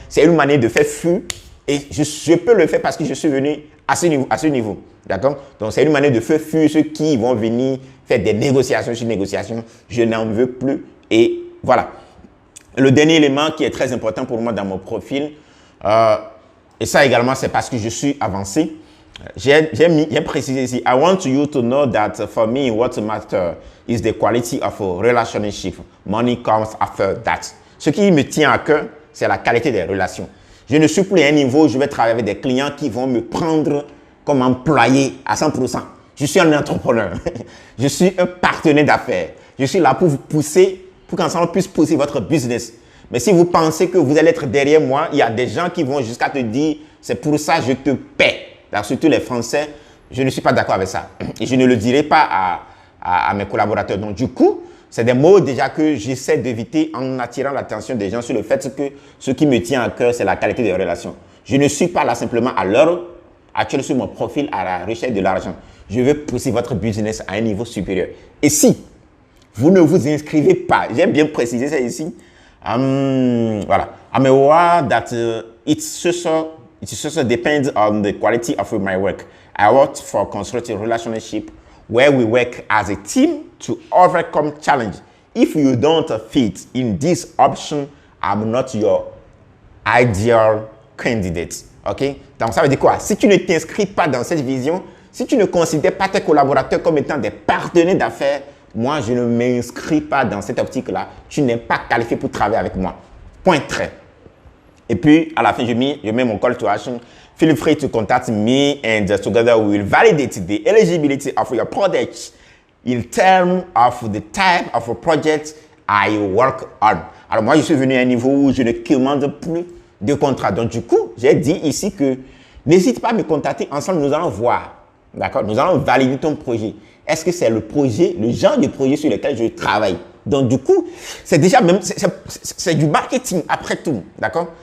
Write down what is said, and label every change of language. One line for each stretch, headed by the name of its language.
French: C'est une manière de faire flux et je peux le faire parce que je suis venu à ce niveau. D'accord? Donc, c'est une manière de faire fuir ceux qui vont venir faire des négociations sur négociations. Je n'en veux plus. Et voilà. Le dernier élément qui est très important pour moi dans mon profil, et ça également, c'est parce que je suis avancé. J'ai précisé ici,
English: I want you to know that for me, what matters is the quality of a relationship. Money comes after that.
French: Ce qui me tient à cœur, c'est la qualité des relations. Je ne suis plus à un niveau où je vais travailler avec des clients qui vont me prendre comme employé à 100%. Je suis un entrepreneur. Je suis un partenaire d'affaires. Je suis là pour vous pousser, pour qu'ensemble on puisse pousser votre business. Mais si vous pensez que vous allez être derrière moi, il y a des gens qui vont jusqu'à te dire, c'est pour ça que je te paie. Alors, surtout les Français, je ne suis pas d'accord avec ça. Et je ne le dirai pas à mes collaborateurs. Donc, du coup, c'est des mots déjà que j'essaie d'éviter en attirant l'attention des gens sur le fait que ce qui me tient à cœur, c'est la qualité des relations. Je ne suis pas là simplement à l'heure actuelle sur mon profil à la recherche de l'argent. Je veux pousser votre business à un niveau supérieur. Et si vous ne vous inscrivez pas, j'ai bien précisé ça ici, voilà.
English: I'm aware that it's It also depends on the quality of my work. I work for constructive relationship where we work as a team to overcome challenge. If you don't fit in this option, I'm not your ideal candidate.
French: OK? Donc, ça veut dire quoi? Si tu ne t'inscris pas dans cette vision, si tu ne considères pas tes collaborateurs comme étant des partenaires d'affaires, moi, je ne m'inscris pas dans cette optique-là. Tu n'es pas qualifié pour travailler avec moi. Point trait. Et puis, à la fin, je mets mon call to action.
English: Feel free to contact me and together we will validate the eligibility of your project in terms of the type of a project I work on.
French: Alors, moi, je suis venu à un niveau où je ne commande plus de contrat. Donc, du coup, j'ai dit ici que n'hésite pas à me contacter. Ensemble, nous allons voir. D'accord? Nous allons valider ton projet. Est-ce que c'est le projet, le genre de projet sur lequel je travaille? Donc, du coup, c'est déjà même, c'est du marketing après tout. D'accord?